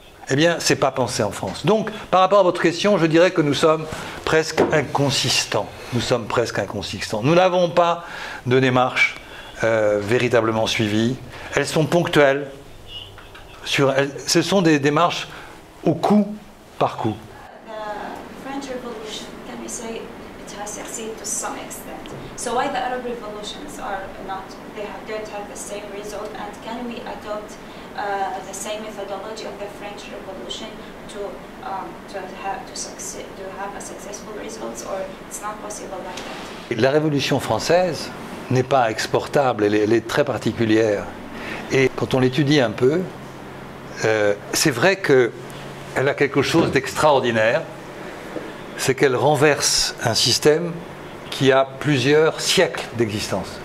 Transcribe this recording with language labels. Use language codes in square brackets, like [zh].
[fr] Eh bien, ce n'est pas pensé en France. Donc, par rapport à votre question, je dirais que nous sommes presque inconsistants. Nous sommes presque inconsistants. Nous n'avons pas de démarche véritablement suivie. Elles sont ponctuelles. Ce sont des démarches au coup par coup. [en] The French Revolution, can we say it has succeeded to some extent? So why the Arab revolutions are not, don't have the same result, and can we adopt the same methodology of the French Revolution to have a successful results, or it's not possible like that? [fr] La Révolution française n'est pas exportable, elle est très particulière. Et quand on l'étudie un peu, c'est vrai qu'elle a quelque chose d'extraordinaire, c'est qu'elle renverse un système qui a plusieurs siècles d'existence.